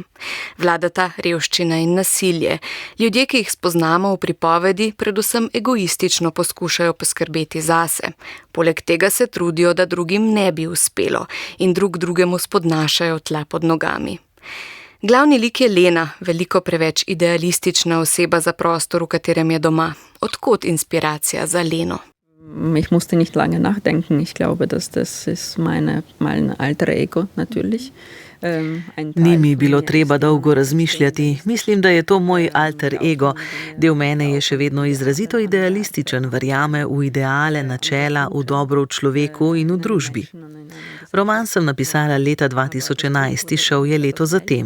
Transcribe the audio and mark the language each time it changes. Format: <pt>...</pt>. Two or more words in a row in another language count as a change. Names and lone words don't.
<sl>Vladata revščina in nasilje. Ljudje, ki jih spoznamo v pripovedi, predvsem egoistično poskušajo poskrbeti zase. Poleg tega se trudijo, da drugim ne bi uspelo in drug drugemu spodnašajo tla pod nogami. Glavni lik je Lena, veliko preveč idealistična oseba za prostor, v katerem je doma. Odkot inspiracija za Leno?</sl> <de>Ich musste nicht lange nachdenken. Ich glaube, dass das ist mein alter Ego natürlich.</de> <sl>Ni mi bilo treba dolgo razmišljati. Mislim, da je to moj alter ego. Del mene je še vedno izrazito idealističen, verjame v ideale, načela, v dobro v človeku in v družbi. Roman sem napisala leta 2011, izšel je leto zatem.</sl>